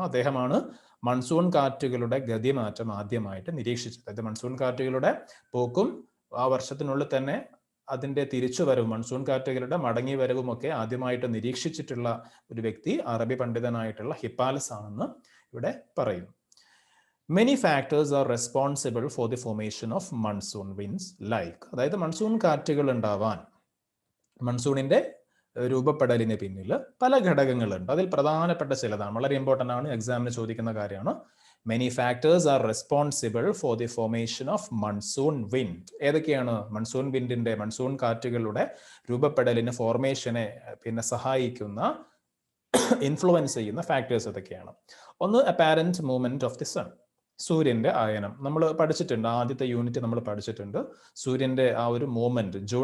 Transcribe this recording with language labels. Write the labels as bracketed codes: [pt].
[ml] അദ്ദേഹമാണ് മൺസൂൺ കാറ്റുകളുടെ ഗതിമാറ്റം ആദ്യമായിട്ട് നിരീക്ഷിച്ചത്. അതായത് മൺസൂൺ കാറ്റുകളുടെ പോക്കും ആ വർഷത്തിനുള്ളിൽ തന്നെ അതിന്റെ തിരിച്ചുവരവും മൺസൂൺ കാറ്റുകളുടെ മടങ്ങി വരവും ഒക്കെ ആദ്യമായിട്ട് നിരീക്ഷിച്ചിട്ടുള്ള ഒരു വ്യക്തി അറബി പണ്ഡിതനായിട്ടുള്ള ഹിപ്പാലസ് ആണെന്ന് ഇവിടെ പറയുന്നു. [en] Many factors are responsible for the formation of monsoon winds like, [ml] അതായത് മൺസൂൺ കാറ്റുകൾ ഉണ്ടാവാൻ മൺസൂണിന്റെ രൂപപ്പെടലിന് പിന്നിൽ പല ഘടകങ്ങളുണ്ട്. അതിൽ പ്രധാനപ്പെട്ട ചിലതാണ്, വളരെ ഇമ്പോർട്ടൻ്റ് ആണ്, എക്സാമിന് ചോദിക്കുന്ന കാര്യമാണ്. [en] Many factors are responsible for the formation of monsoon wind. [ml] ഏതൊക്കെയാണ് മൺസൂൺ വിൻഡിന്റെ മൺസൂൺ കാറ്റുകളുടെ രൂപപ്പെടലിന് ഫോർമേഷനെ സഹായിക്കുന്ന ഇൻഫ്ലുവൻസ് ചെയ്യുന്ന ഫാക്ടേഴ്സ് ഏതൊക്കെയാണ്? [en] ഒന്ന്, apparent movement of the sun, [ml] സൂര്യന്റെ ആയനം. നമ്മൾ പഠിച്ചിട്ടുണ്ട്, ആദ്യത്തെ യൂണിറ്റ് നമ്മൾ പഠിച്ചിട്ടുണ്ട് സൂര്യന്റെ ആ ഒരു മൂവ്മെന്റ്.